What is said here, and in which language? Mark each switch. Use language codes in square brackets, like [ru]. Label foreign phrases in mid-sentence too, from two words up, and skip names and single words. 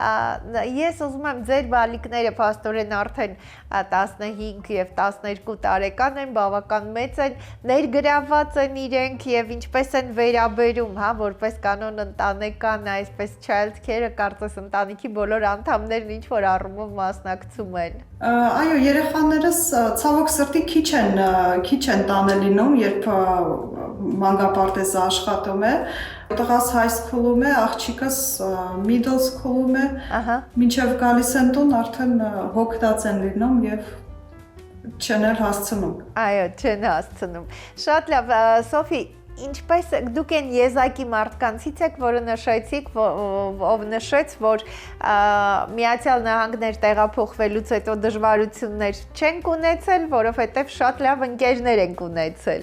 [hy] Ես ուզում եմ ձեր բալիկները փաստորեն արդեն 15 եւ 12 տարեկան են, բավական մեծ են, ներգրավված են իրենք եւ ինչպես են վերաբերում, հա, որպես կանոն ընտանեկան, այսպես [en] child care- [hy] ը կարծես ընտանիքի բոլոր անդամներն ինչ որ առումով մասնակցում են։ Այո, երեխաներս ցավոք սրտի քիչ են տանը լինում, երբ մանկապարտեզը աշխատում է, տղաս [en] high school- [hy] ում է, աղջիկս [en] middle school- [hy] ում է, մինչև գալիս են տուն արդեն հոգտած են լինում եւ չեն էլ հասցնում։ Այո, չեն հասցնում։ Շատ լավ, Սոֆի, ինչպես դուք են եզակի մարդկանցից եք, որը նշեցիք, ով նշեց, որ Միացյալ Նահանգներ տեղափոխվելուց հետո դժվարություններ չենք ունեցել, որովհետև շատ լավ ընկերներ ենք ունեցել։